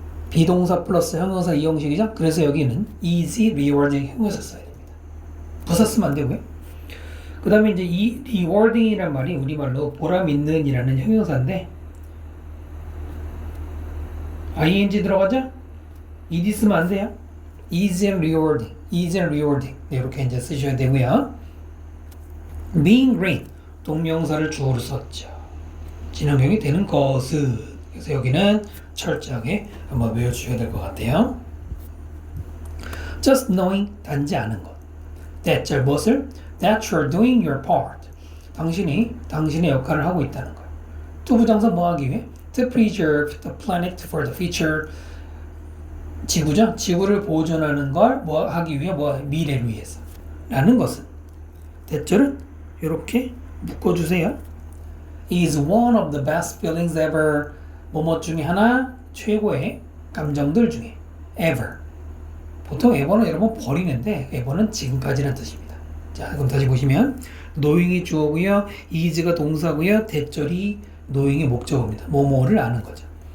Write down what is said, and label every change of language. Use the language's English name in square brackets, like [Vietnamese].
[Korean] 비동사 플러스 형용사 이 형식이죠? 그래서 여기는 easy, rewarding 형용사 써야 됩니다. 부사 쓰면 안 되고요. 그 다음에 이제 이 rewarding이라는 말이 우리말로 보람 있는 이라는 형용사인데 ing 들어가죠? ed 쓰면 안 돼요. [English] easy and rewarding, easy and rewarding. [Korean] 네, 이렇게 이제 쓰셔야 되고요. [English] being green, [Korean] 동명사를 주어로 썼죠. 친환경이 되는 것은. 그래서 여기는 철저하게 한번 외워주셔야 될 것 같아요. [English] just knowing, [Korean] 단지 아는 것. that, 무엇을? [English] that you're doing your part. [Korean] 당신이 당신의 역할을 하고 있다는 거예요. 또 부정사 뭐 하기 위해? [English] to preserve the planet for the future. [Korean] 지구죠? 지구를 보존하는 걸 뭐 하기 위해? 미래를 위해서. 라는 것은. that절은 이렇게 묶어주세요. [English] is one of the best feelings ever. [Korean] 뭐뭐 중에 하나 최고의 감정들 중에 ever. 보통 ever는 여러분 버리는데 ever는 지금까지란 뜻입니다. 자, 그럼 다시 보시면 knowing이 주어고요, is가 동사고요, 대절이 knowing의 목적어입니다. 뭐뭐를 아는 거죠.